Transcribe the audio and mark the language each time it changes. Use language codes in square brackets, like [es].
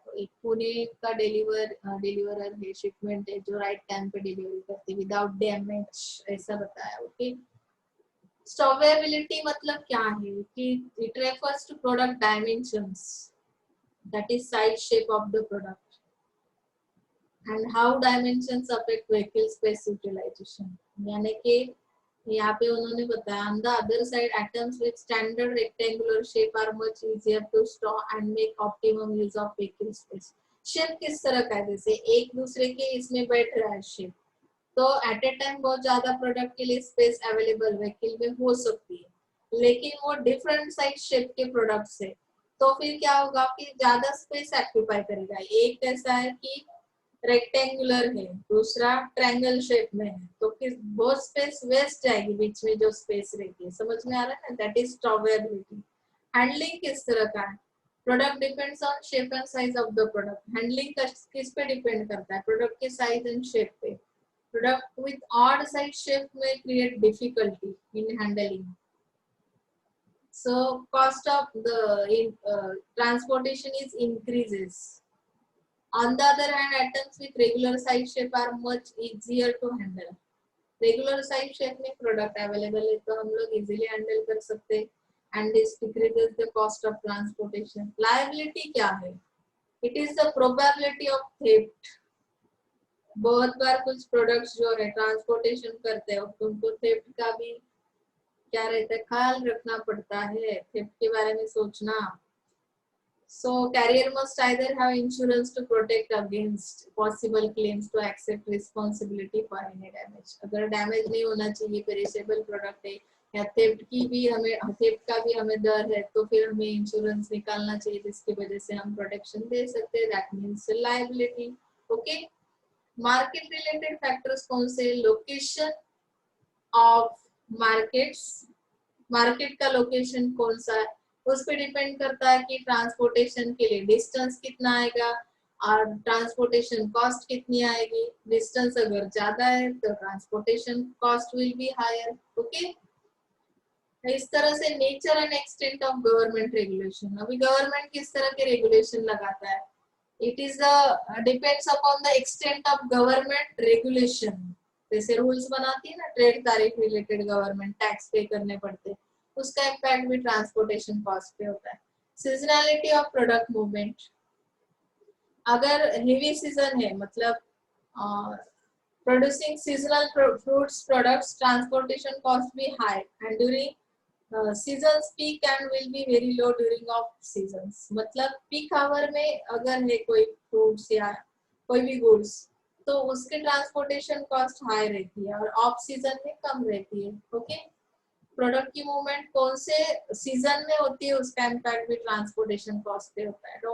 [hi] तो एक पुणे का डिलीवरर है, शिपमेंट है जो राइट टाइम पे डिलीवरी करती है विदाउट डैमेज, ऐसा बताया. ओके. [en] stowability [hi] मतलब क्या है कि [en] It refers to product dimensions, that is size shape of the product and how dimensions affect vehicle space utilization. [hi] यानी कि यहाँ पे उन्होंने बताया [en] on the other side atoms with standard rectangular shape are much easier to store and make optimum use of vehicle space. [hi] Shape किस तरह का है, जैसे एक दूसरे के इसमें बैठ रहा है शेप, तो एट ए टाइम बहुत ज्यादा प्रोडक्ट के लिए स्पेस अवेलेबल व्हीकल में हो सकती है, लेकिन वो डिफरेंट साइज शेप के प्रोडक्ट्स है, तो फिर क्या होगा कि ज्यादा स्पेस ऑक्यूपाई करेगा. एक ऐसा है कि रेक्टेंगुलर है, दूसरा ट्रायंगल शेप में है, तो किस बहुत स्पेस वेस्ट जाएगी बीच में जो स्पेस रहती है. समझ में आ रहा है ना. [en] That is stowability. [hi] हैंडलिंग किस तरह का है, [en] Product depends on shape and size of the product. [hi] Handling किस पे डिपेंड करता है, प्रोडक्ट के साइज एंड शेप पे. [en] Product with odd size shape में create difficulty in handling. So cost of the transportation is increases. On the other hand, atoms with regular size shape are much easier to handle. [hi] Regular size shape में product available है, तो हम लोग easily handle कर सकते हैं, [en] and this decreases the cost of transportation. [hi] Liability क्या है? [en] It is the probability of theft. [hi] बहुत बार कुछ प्रोडक्ट्स जो है ट्रांसपोर्टेशन करते हैं, उनको थेफ्ट का भी क्या रहता है, ख्याल रखना पड़ता है, थेफ्ट के बारे में सोचना. [en] So carrier must either have insurance to protect against possible claims to accept responsibility for any damage. [hi] अगर डैमेज नहीं होना चाहिए, पेरिशेबल प्रोडक्ट है या थेफ्ट का भी हमें डर है, तो फिर हमें इंश्योरेंस निकालना चाहिए जिसकी वजह से हम प्रोटेक्शन दे सकते हैं. [en] That means liability. Okay. [hi] Market related factors कौन से? [en] location of markets, [hi] मार्केट का लोकेशन कौन सा है, उस पर डिपेंड करता है कि ट्रांसपोर्टेशन के लिए डिस्टेंस कितना आएगा और ट्रांसपोर्टेशन कॉस्ट कितनी आएगी। डिस्टेंस अगर ज्यादा है तो [en] Transportation cost will be higher. Okay, [hi] इस तरह से [en] Nature and extent of government regulation. [hi] अभी गवर्नमेंट किस तरह के रेगुलेशन लगाता है, [en] It is depends upon the extent of government regulation. [hi] जैसे रूल्स बनाती है ना, ट्रेड तारीफ रिलेटेड गवर्नमेंट टैक्स पे करने पड़ते हैं, उसका इम्पैक्ट भी ट्रांसपोर्टेशन कॉस्ट पे होता है। [en] seasonality of product movement, [hi] अगर हेवी सीजन है मतलब [en] producing seasonal fruits products, transportation cost be high and during seasons peak and will be very low during off seasons। [hi] मतलब पीक आवर में अगर है कोई फ्रूट्स या कोई भी गुड्स तो उसके ट्रांसपोर्टेशन कॉस्ट हाई रहती है और ऑफ सीजन में कम रहती है। ओके, प्रोडक्ट की मूवमेंट कौन से सीजन में होती है उसका इम्पैक्ट भी ट्रांसपोर्टेशन कॉस्ट पे होता है।